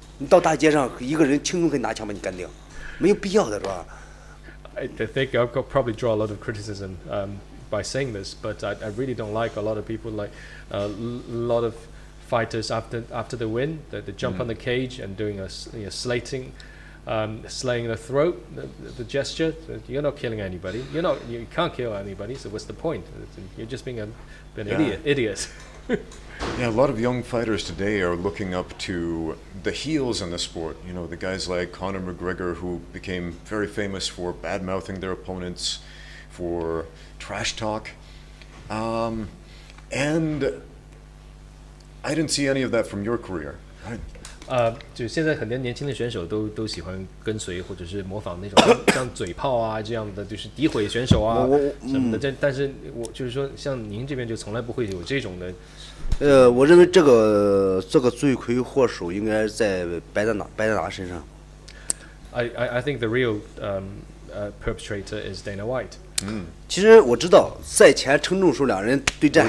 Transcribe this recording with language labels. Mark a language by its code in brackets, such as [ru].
[zh] 你到大街上一个人轻松可以拿枪把你干掉，没有必要的是吧？ [en] I think I'll probably draw a lot of criticism by saying this, but I really don't like a lot of people like a lot of fighters after the win, they jump on the cage and doing a slaying the throat, the gesture. You're not killing anybody. You can't kill anybody. So what's the point? You're just being an idiot. Yeah, a lot of young fighters today are looking up to the heels in the sport. The guys like Conor McGregor, who became very famous for bad-mouthing their opponents, for trash talk. And I didn't see any of that from your career. Right? [zh] 就现在很多年轻的选手都喜欢跟随或者是模仿那种像嘴炮啊这样的，就是诋毁选手啊什么的。但是我就是说，像您这边就从来不会有这种的。我认为这个罪魁祸首应该在白大拿身上。 [en] I think the real perpetrator is Dana White. [zh] 其实我知道赛前称重时候两人对战。